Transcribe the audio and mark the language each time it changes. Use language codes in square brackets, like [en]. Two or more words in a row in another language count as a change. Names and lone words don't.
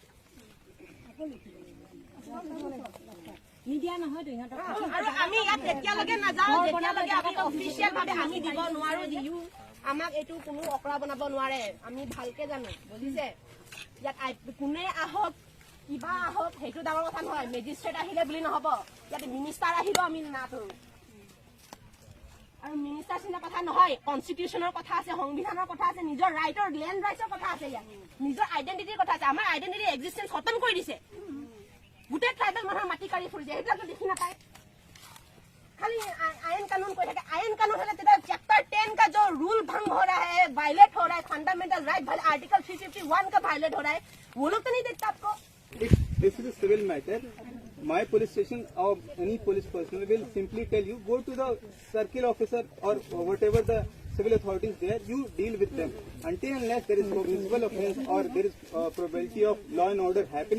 [as] মিডিয়া নহয় তো ইহঁতৰ আৰু আমি ইয়াত এতিয়ালৈকে নাযাওঁ যেতিয়ালৈকে আমি অফিচিয়েল ভাৱে আমি দিব নোৱাৰো ইউ আমাক এইটো কোনো অকৰা বনাব নোৱাৰে আমি ভালকে জানো বুজিছে ইয়াত কোনে আহক কিবা আহক সেইটো ডাঙৰ কথা নহয় মেজিষ্ট্ৰেট আহিলে বুলি নহব ইয়াত মিনিষ্টাৰ আহিব আমি নাটো আৰু মিনিষ্টাৰ চিন্তা কথা নহয় কনষ্টিটিউচনৰ কথা আছে সংবিধানৰ কথা আছে নিজৰ ৰাইটৰ লেণ্ড ৰাইটৰ কথা আছে ইয়াত নিজৰ আইডেন্টিটিৰ কথা আছে আমাৰ [en] identity existence [as] খতম কৰি দিছে গোটেই ট্ৰাইবেল মানুহৰ মাটি কাঢ়ি ফুৰিছে এইবিলাকতো দেখি নাপায় [hi] खाली आयन कानून कोई है आयन कानून है तेरा चैप्टर 10 का जो रूल भंग हो रहा है वायलेट हो रहा है [en] fundamental right article [hi] 351 का वायलेट हो रहा है वो लोग तो नहीं देखता आपको [en] This is a civil matter. My police station or any police personnel will simply tell you go to the circle officer or whatever the civil authorities there. You deal with them until unless there is no visible offence or there is probability of law and order happening.